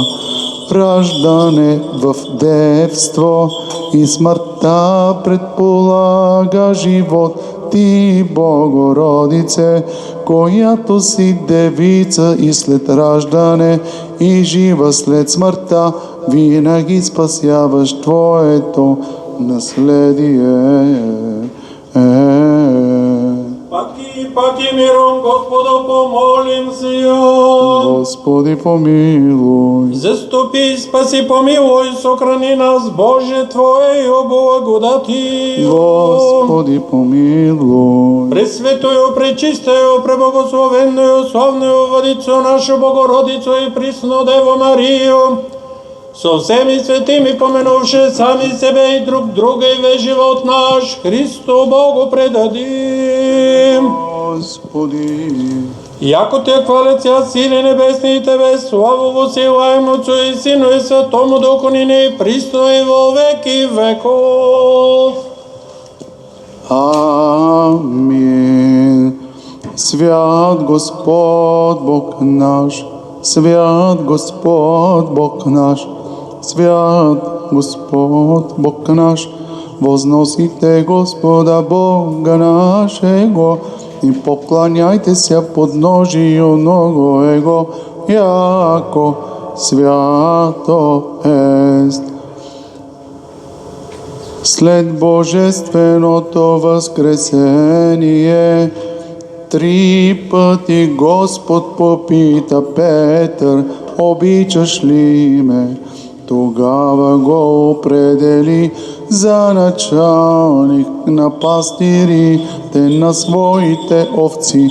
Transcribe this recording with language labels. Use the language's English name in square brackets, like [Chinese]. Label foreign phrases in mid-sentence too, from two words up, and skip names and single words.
[Bulgarian] Раждане в девство и смъртта предполага живот. Ти, Богородице, която си девица и след раждане, и жива след смъртта, винаги спасяваш Твоето наследие. [Church Slavic] Паки миром, Господа, помолим се. Господи, помилуй. Заступи, спаси, помилуй, сохрани нас, Боже, Твоею благодати. Господи, помилуй. Пресветою, пречистою, преблагословенною, славною Владицо нашу Богородицу и присно Дево Марию, со всеми светими поменувши сами себе и друг друга и весь живот наш Христу Богу предадим. Господи, Яко те хвалят ся сили небесни и Тебе, славу восилаем Отцу и Сину и Святому Духу нине и присно и во веки веков. Амин. Свят Господ Бог наш, свят Господ Бог наш, свят Господ Бог наш, возносите Господа Бога нашего и поклоняйте се подножию ногу Его, яко свято ест. [Bulgarian] След божественото възкресение, 3 пъти Господ попита Петър, обичаш ли ме? Тогава го определи за началник на пастирите на своите овци.